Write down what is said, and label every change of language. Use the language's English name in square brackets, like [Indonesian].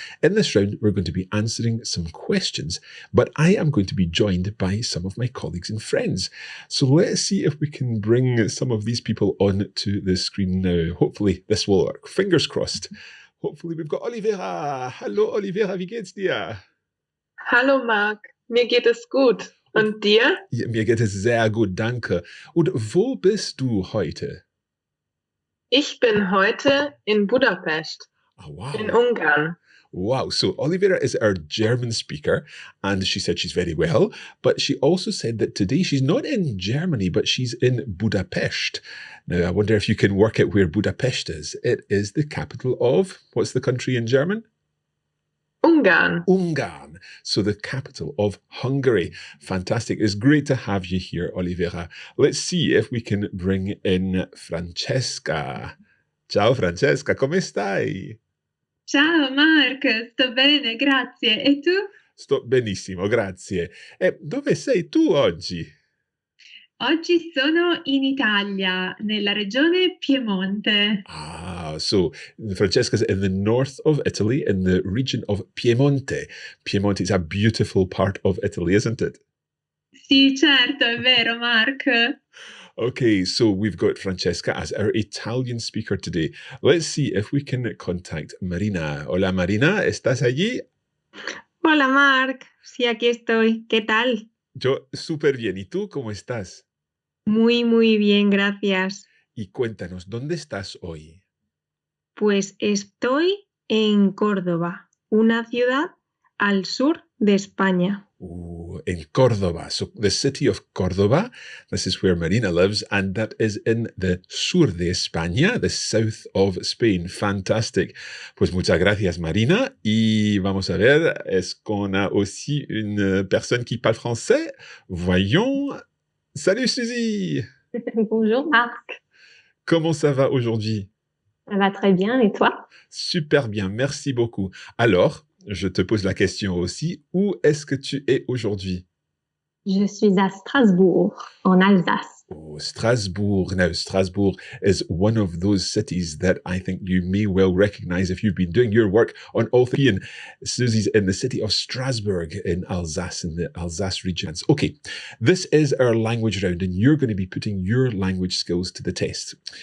[English] In this round, we're going to be answering some questions, but I am going to be joined by some of my colleagues and friends. So let's see if we can bring some of these people onto the screen now. Hopefully this will work. Fingers crossed. Hopefully we've got Olivera. [German] Hallo Olivera, wie geht's dir? Hallo Marc, mir geht es gut. Und dir? Ja, mir geht es sehr gut, danke. Und wo bist du heute? Ich bin heute in Budapest, in Ungarn. [English] Wow, so Olivera is our German speaker, and she said she's very well, but she also said that today she's not in Germany, but she's in Budapest. Now, I wonder if you can work out where Budapest is. It is the capital of, what's the country in German? [German] Ungarn. [English] Ungarn. So the capital of Hungary. Fantastic. It's great to have you here, Olivera. Let's see if we can bring in Francesca. [Italian] Ciao Francesca, come stai? Ciao Mark, sto bene, grazie. E tu? Sto benissimo, grazie. E dove sei tu oggi? Oggi sono in Italia, nella regione Piemonte. [English] Ah, so Francesca's in the north of Italy, in the region of Piemonte. Piemonte is a beautiful part of Italy, isn't it? [Italian] Sì, certo, è vero, Mark. [English] Okay, so we've got Francesca as our Italian speaker today. Let's see if we can contact Marina. [Spanish] Hola Marina, ¿estás allí? Hola Mark, sí, aquí estoy. ¿Qué tal? Yo súper bien. ¿Y tú cómo estás? Muy, muy bien, gracias. Y cuéntanos, ¿dónde estás hoy? Pues estoy en Córdoba, una ciudad al sur de España. [English] In Córdoba. So the city of Córdoba, this is where Marina lives, and that is in the [Spanish] sur de España, [English] the south of Spain. Fantastic. [Spanish] Pues muchas gracias, Marina. Y vamos a ver, [French] est-ce qu'on a aussi une personne qui parle français? Voyons. Salut Suzy. Bonjour Marc. Comment ça va aujourd'hui? Ça va très bien, et toi? Super bien, merci beaucoup. Alors, je te pose la question aussi, où est-ce que tu es aujourd'hui? Je suis à Strasbourg, en Alsace. [English] Oh, Strasbourg. Now, Strasbourg is one of those cities that I think you may well recognize if you've been doing your work on all three. And Susie's in the city of Strasbourg in Alsace, in the Alsace region. Okay, this is our language round, and you're going to be putting your language skills to the test.